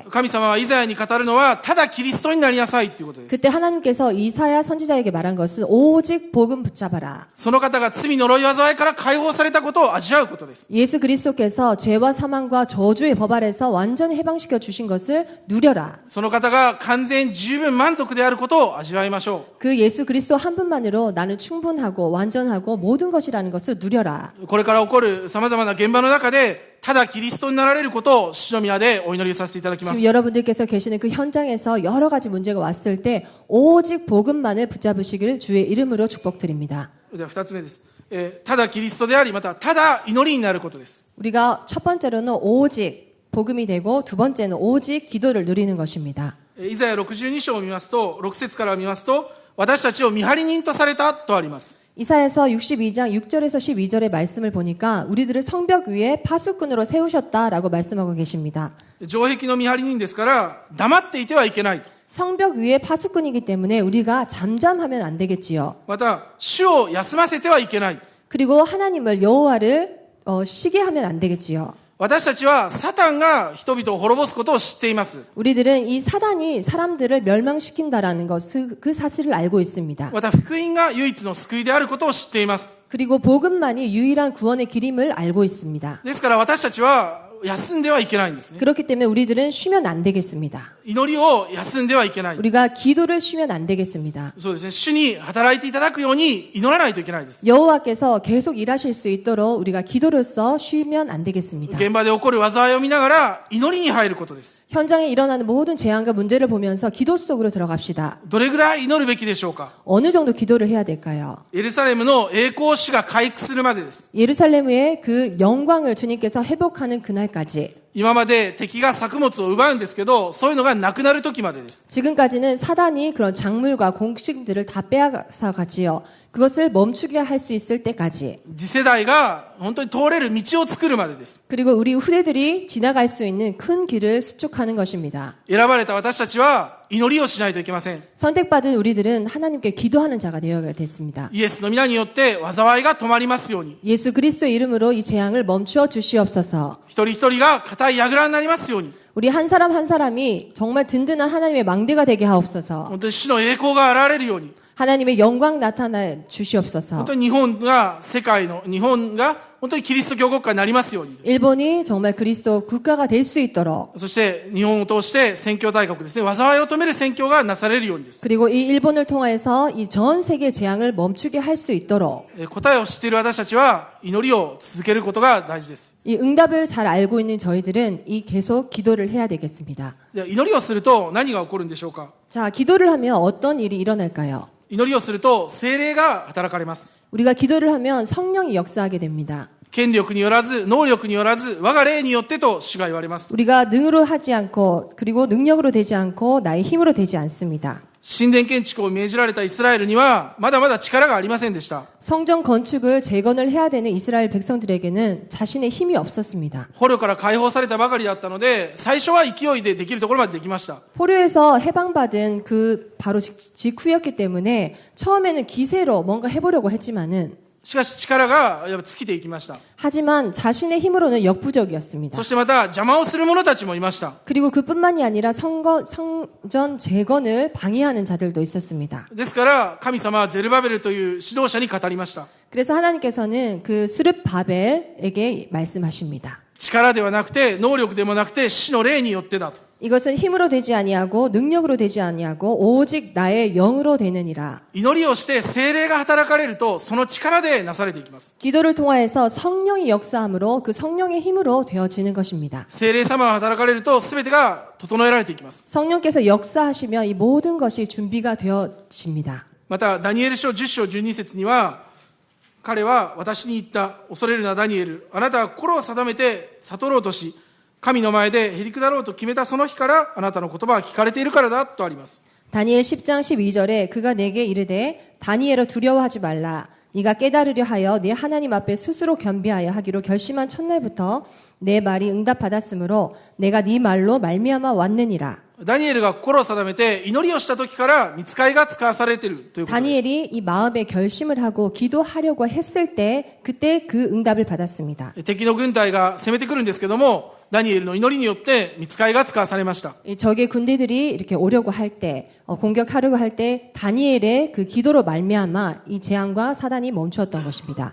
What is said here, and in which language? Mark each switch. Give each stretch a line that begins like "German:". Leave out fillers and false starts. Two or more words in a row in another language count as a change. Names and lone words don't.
Japanese: 神様はイザヤに語るのは、ただキリストになりなさいということです。
Korean: 그때 하나님께서 이사야 선지자에게 말한 것은 오직 복음 붙잡아라.
Japanese: その方が罪呪い災いから解放されたことを味わうことです。
Korean: 예수 그리스도께서 죄와 사망과 저주의 법 아래서 완전히 해방시켜 주신 것을 누려라.
Japanese: その方が完全十分満足であることを味わいましょ
Korean: 그 예수 그리스도 한 분만으로 나는 충분하고 완전하고 모든 것이라는 것을 누려라.
Japanese: う。これから起こる様々な現場の中で、ただキリストになられることを主の宮でお祈りさせていただきま
Korean: 지금
Japanese: す。
Korean: 여러분들께서 계시는 그 현장에서 여러 가지 문제가 왔을 때 오직 복음만을 붙잡으시기를 주의 이름으로 축복드립니다.
Japanese: では二つ目です。ただキリストであり、またただ祈りになることです。
Korean: 우리가 첫 번째로는 오직 복음이 되고 두 번째는 오직 기도를 누리는 것입니다.
Japanese: イザヤ62章を見ますと、6節から見ますと、私たちを見張り人とされたとあります。
Korean: 이사야서 62장 6절에서 12절의 말씀을 보니까 우리들을 성벽 위에 파수꾼으로 세우셨다라고 말씀하고 계십니다.
Japanese: 城壁の見張り人ですから、黙っていてはいけないと。
Korean: 성벽 위에 파수꾼이기 때문에 우리가 잠잠하면 안 되겠지요.
Japanese: また、主を休ませてはいけない。
Korean: 그리고 하나님을 여호와를 쉬게 하면 안 되겠지요.
Japanese: 私たちはサタンが人々を滅ぼすことを知っています。
Korean: 우리들은 이 사단이 사람들을 멸망시킨다라는 것, 그 사실을 알고 있습니다.
Japanese: また、福音が唯一の救いであることを知っています。
Korean: 그리고 복음만이 유일한 구원의 길임을 알고 있습니다.
Japanese: ですから私たちは休んではいけないんですね。
Korean: 그렇기 때문에 우리들은 쉬면 안 되겠습니다.
Japanese: 祈りを休んではいけない。
Korean: 우리가 기도를 쉬면 안 되겠습니다.
Japanese: そうですね。主に働いていただくように祈らないといけないです。
Korean: 여호와께서 계속 일하실 수 있도록 우리가 기도로서 쉬면 안 되겠습니다.
Japanese: 現場で起こる災いを見ながら祈りに入ることです。
Korean: 현장에 일어나는 모든 재앙과 문제를 보면서 기도 속으로 들어갑시다.
Japanese: どれぐらい祈るべきでしょうか。
Korean: 어느 정도 기도를 해야 될까요?
Japanese: エルサレムの栄光主が回復するまでです。
Korean: 예루살렘의 그 영광을 주님께서 회복하는 그날까지,
Japanese: 今まで敵が作物を奪うんですけど、そういうのがなくなる時までです。
Korean: 지금까지는 사단이 그런 작물과 곡식들을 다 빼앗아 가지요. 그것을 멈추게 할 수 있을 때까지,
Japanese: 次世代が本当に通れる道を作るまでです。
Korean: 그리고 우리 후대들이 지나갈 수 있는 큰 길을 수축하는 것입니다.
Japanese: 選ばれた私たちは祈りをしないといけません。
Korean: 선택받은 우리들은 하나님께 기도하는 자가 되어야 됐습니다.
Japanese: イエスの皆によって災いが止まりますように。
Korean: 예수 그리스도의 이름으로 이 재앙을 멈추어 주시옵소서.
Japanese: 一人一人が固い櫓になりますように。
Korean: 우리 한 사람 한 사람이 정말 든든한 하나님의 망대가 되게 하옵소서.
Japanese: 本当に主の栄光が現れるように。
Korean: 하나님의 영광 나타나 주시옵소서.
Japanese: 本当に日本が本当にキリスト教国家になりますように。
Korean: 일본이 정말 그리스도 국가가 될 수 있도록,
Japanese: そして日本を通して宣教大国ですね。災いを止める宣教がなされるようにです。
Korean: 그리고 이 일본을 통해서 이 전 세계 재앙을 멈추게 할 수 있도록,
Japanese: 答えを知っている私たちは祈りを続けることが大事です。
Korean: 이 응답을 잘 알고 있는 저희들은 이 계속 기도를 해야 되겠습니다.
Japanese: では祈りをすると何が起こるんでしょうか。
Korean: 자, 기도를 하면 어떤 일이 일어날까요?
Japanese: 祈りをすると聖霊が働かれます。
Korean: 우리가 기도를 하면 성령이 역사하게 됩니다.
Japanese: 権力によらず、能力によらず、我が霊によってと主が言われます。
Korean: 우리가 능으로 하지 않고, 그리고 능력으로 되지 않고 나의 힘으로 되지 않습니다.
Japanese: 神殿建築を命じられたイスラエルにはまだまだ力がありませんでした。
Korean: 성전 건축을 재건을 해야 되는 이스라엘 백성들에게는 자신의 힘이 없었습니다.
Japanese: 捕虜から解放されたばかりだったので、最初は勢いでできるところまでできました。
Korean: 포로에서 해방받은 그 바로 직후였기 때문에 처음에는 기세로 뭔가 해보려고 했지만은,
Japanese: しかし力が尽きていきました。
Korean: 하지만 자신의 힘으로는 역부족이었습니다.
Japanese: そしてまた邪魔をする者たちもいました。
Korean: 그리고 그뿐만이 아니라 성전 재건을 방해하는 자들도 있었습니다.
Japanese: ですから神様はゼルバベルという指導者に語りました。
Korean: 그래서 하나님께서는 그 스룹바벨에게 말씀하십니다.
Japanese: 力ではなくて能力でもなくて主の霊によってだと。
Korean: 이것은 힘으로 되지 아니하고 능력으로 되지 아니하고 오직 나의 영으로 되느니라.
Japanese: 祈りをして聖霊が働かれると、その力でなされていきます。
Korean: 기도를 통하여서 성령이 역사함으로 그 성령의 힘으로 되어지는 것입니다.
Japanese: 聖霊様が働かれると、すべてが整えられていきます。
Korean: 성령께서 역사하시면 이 모든 것이 준비가 되어집니다.
Japanese: また、ダニエル書10章12節には、彼は私に言った。恐れるなダニエル。あなたは心を定めて悟ろうとし、神の前でへりくだろうと決めたその日からあなたの言葉は聞かれているからだとあります。
Korean: 다니엘 10장 12절에 그가 내게 이르되 다니엘아 두려워하지 말라. 네가 깨달으려 하여 네 하나님 앞에 스스로 겸비하여 하기로 결심한 첫날부터 내 말이 응답받았으므로 내가 네 말로 말미암아 왔느니라.
Japanese: ダニエルが心を定めて祈りをした時から御使いが使わされているということです。
Korean: 다니엘이 이 마음의 결심을 하고 기도하려고 했을 때 그때 그 응답을 받았습니다.
Japanese: 敵の軍隊が攻めてくるんですけども、ダニエルの祈りによって御使いが使わされました。
Korean: 이 적의 군대들이 이렇게 오려고 할 때, 공격하려고 할 때 다니엘의 그 기도로 말미암아 이 재앙과 사단이 멈추었던 것입니다.